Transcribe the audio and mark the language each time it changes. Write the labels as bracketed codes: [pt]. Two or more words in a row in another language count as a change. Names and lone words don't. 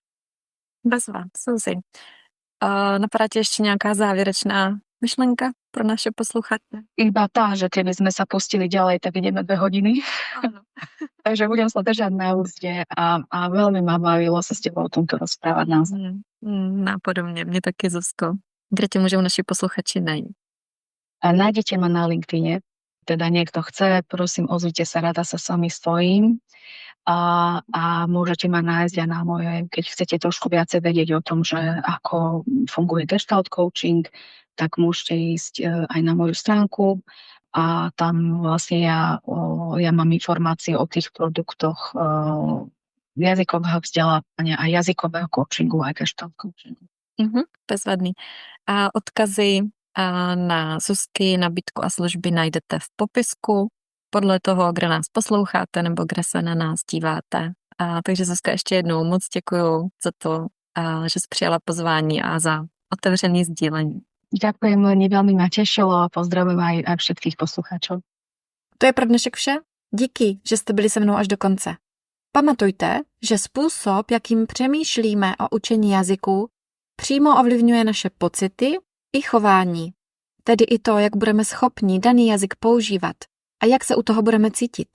[cs] Bezva, Suzi. Napadá ti ešte nejaká závěrečná myšlenka pro naše posluchače? [sk] Iba tá, že keby sme sa pustili ďalej, tak ideme 2 hodiny. Áno. Takže budem sa držať na úzde a veľmi ma bavilo sa s tebou o tomto rozprávať naozaj. [cs] Nápodobně, mě taky, Zuzko. Kde tě můžou naši posluchači najít? [sk] Nájdete ma na LinkedIne, teda niekto chce, prosím, ozvite sa, rada sa s vami spojím. A môžete ma nájsť aj na mojej, keď chcete trošku viacej vedieť o tom, že ako funguje Gestalt coaching, tak môžete ísť aj na moju stránku a tam vlastne ja mám informácie o tých produktoch jazykového vzdelávania a jazykového coachingu aj Gestalt coachingu. [cs] Bezvadný. A odkazy na Zuzky, nabídku a služby najdete v popisku podle toho, kde nás posloucháte nebo kde se na nás díváte. Takže Zuzka, ještě jednou moc děkuju za to, že jsi přijala pozvání a za otevřený sdílení. [sk] Ďakujem, mne veľmi ma tešilo a pozdravujem aj všetkých poslucháčov. [cs] To je pro dnešek vše. Díky, že jste byli se mnou až do konce. Pamatujte, že způsob, jakým přemýšlíme o učení jazyku, přímo ovlivňuje naše pocity i chování. Tedy i to, jak budeme schopni daný jazyk používat a jak se u toho budeme cítit.